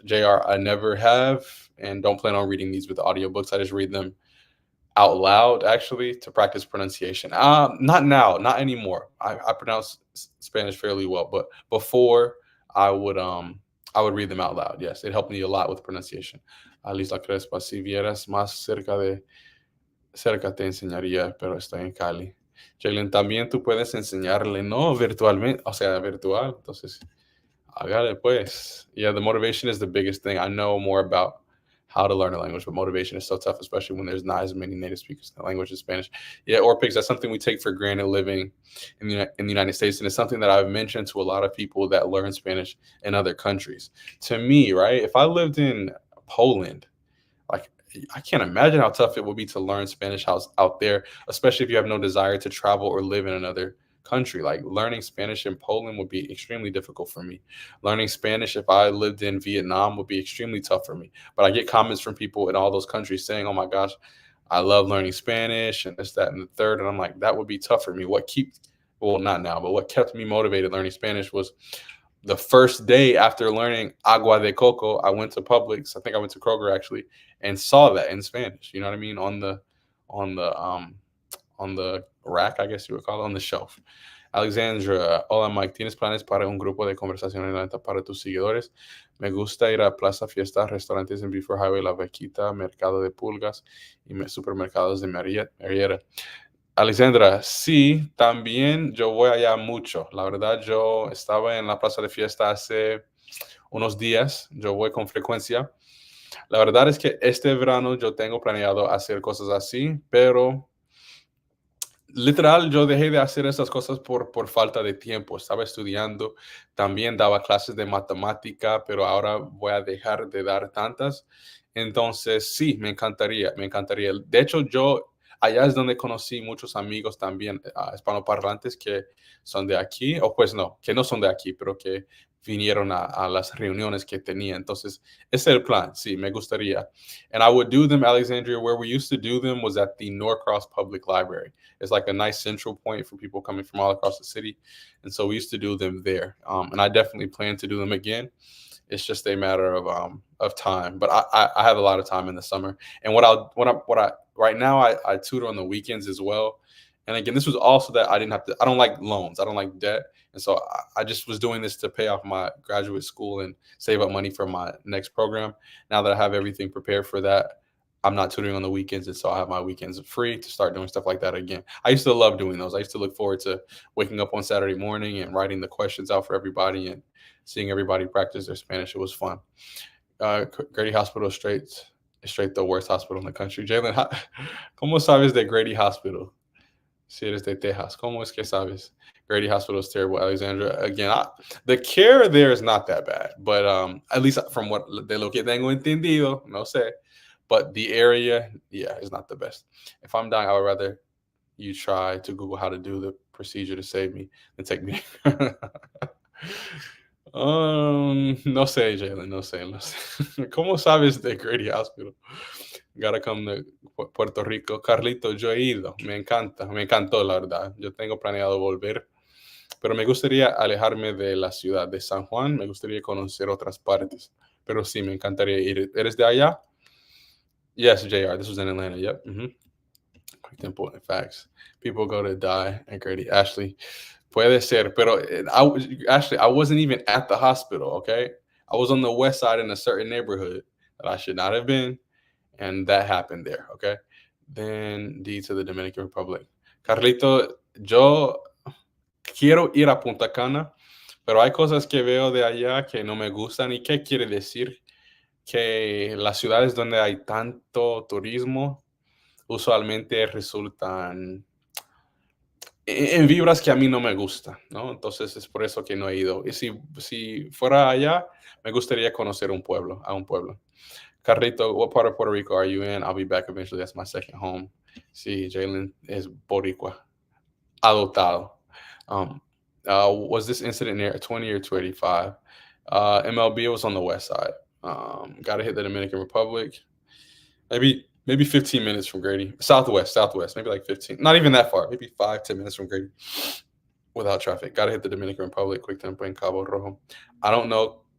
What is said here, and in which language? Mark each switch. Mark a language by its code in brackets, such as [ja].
[en] JR, I never have and don't plan on reading these with audio books. I just read them out loud, actually, to practice pronunciation. Not now, not anymore. I pronounce Spanish fairly well, but before I would read them out loud. Yes, it helped me a lot with pronunciation. [es] Alice La Crespa, si vieras más cerca te enseñaría, pero estoy en Cali. Jalen, también tú puedes enseñarle, no virtualmente, o sea, virtual. Entonces, hágale pues. [en] Yeah, the motivation is the biggest thing. I know more about how to learn a language, but motivation is so tough, especially when there's not as many native speakers in the language as Spanish. Yeah, Orpix, that's something we take for granted living in the United States. And it's something that I've mentioned to a lot of people that learn Spanish in other countries. To me, right, if I lived in Poland, like, I can't imagine how tough it would be to learn Spanish out there, especially if you have no desire to travel or live in another country. Like, learning Spanish in Poland would be extremely difficult for me. Learning Spanish if I lived in Vietnam would be extremely tough for me. But I get comments from people in all those countries saying, oh my gosh, I love learning Spanish and this, that, and the third. And I'm like, that would be tough for me. Not now, but what kept me motivated learning Spanish was the first day after learning agua de coco, I went to Publix. I think I went to Kroger actually, and saw that in Spanish. You know what I mean? On the rack, I guess you would call it, on the shelf. [es] Alexandra, hola Mike, ¿tienes planes para un grupo de conversación en lenta para tus seguidores? Me gusta ir a plaza, fiestas, restaurantes en Before Highway, La Vaquita, Mercado de Pulgas y supermercados de Mariera. Alexandra, sí, también yo voy allá mucho. La verdad, yo estaba en la plaza de fiesta hace unos días. Yo voy con frecuencia. La verdad es que este verano yo tengo planeado hacer cosas así, pero literal yo dejé de hacer esas cosas por falta de tiempo. Estaba estudiando, también daba clases de matemática, pero ahora voy a dejar de dar tantas. Entonces, sí, me encantaría. De hecho, allá es donde conocí muchos amigos también hispanoparlantes que son de aquí, o pues no, que no son de aquí, pero que vinieron a las reuniones que tenía. Entonces, ese es el plan. Sí, me gustaría. [en] And I would do them, Alexandria, where we used to do them was at the Norcross Public Library. It's like a nice central point for people coming from all across the city. And so we used to do them there. And I definitely plan to do them again. It's just a matter of time. But I have a lot of time in the summer. And right now I tutor on the weekends as well. And again, this was also that I don't like loans. I don't like debt. And so I just was doing this to pay off my graduate school and save up money for my next program. Now that I have everything prepared for that, I'm not tutoring on the weekends. And so I have my weekends free to start doing stuff like that again. I used to love doing those. I used to look forward to waking up on Saturday morning and writing the questions out for everybody and seeing everybody practice their Spanish. It was fun. Grady Hospital is straight the worst hospital in the country. [es] Jalen, ¿cómo sabes de Grady Hospital? Si eres de Texas, ¿cómo es que sabes? [en] Grady Hospital is terrible, Alexandra. Again, the care there is not that bad, but at least from [es] de lo que tengo entendido, no sé. [en] But the area, yeah, is not the best. If I'm dying, I would rather you try to Google how to do the procedure to save me than take me. [es] No sé, Jalen, no sé, no sé. ¿Cómo sabes de Grady Hospital? [en] Gotta come to Puerto Rico. [es] Carlito, yo he ido, me encanta, me encantó, la verdad. Yo tengo planeado volver, pero me gustaría alejarme de la ciudad de San Juan, me gustaría conocer otras partes, pero sí, me encantaría ir. ¿Eres de allá? [en] Yes, JR, this was in Atlanta, yep. Quick important facts. People go to die at Grady. Ashley, [es] puede ser, pero [en] Ashley, I wasn't even at the hospital, okay? I was on the west side in a certain neighborhood that I should not have been, and that happened there, okay? Then D to the Dominican Republic. [es] Carlito, yo quiero ir a Punta Cana, pero hay cosas que veo de allá que no me gustan. ¿Y qué quiere decir? Que las ciudades donde hay tanto turismo usualmente resultan en vibras que a mí no me gusta, ¿no? Entonces es por eso que no he ido. Y si fuera allá, me gustaría conocer un pueblo, a un pueblo. [en] Carrito, what part of Puerto Rico are you in? I'll be back eventually. That's my second home. [es] Sí, Jalen es boricua, adoptado. [en] Um, was this incident near 20 or 285? MLB was on the west side. Got to hit the Dominican Republic. Maybe 15 minutes from Grady. Southwest, maybe like 15. Not even that far. Maybe 5-10 minutes from Grady without traffic. Got to hit the Dominican Republic, quick tempo in Cabo Rojo. I don't know.